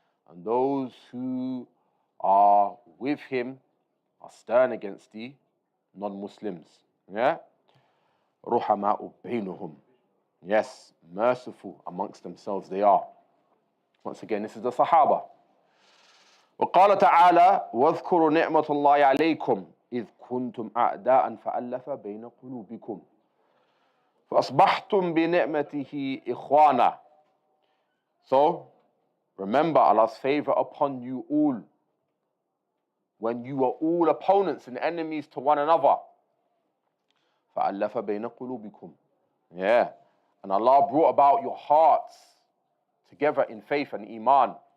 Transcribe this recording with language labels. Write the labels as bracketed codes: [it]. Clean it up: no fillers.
[en] And those who are with him are stern against the non-Muslims. [ar] Yeah? رُحَمَاءُ بَيْنُهُم. [en] Yes, merciful amongst themselves they are. Once again, this is the Sahaba. [ar] وقال تعالى واذكروا نعمة الله عليكم إذ كنتم أعداء فألف بين قلوبكم فأصبحتم بنعمته إخوانا. [en] So, remember Allah's favor upon you all when you were all opponents and enemies to one another. [ar] فألف بين قلوبكم. Yeah. [en] And Allah brought about your hearts together in faith and Imām.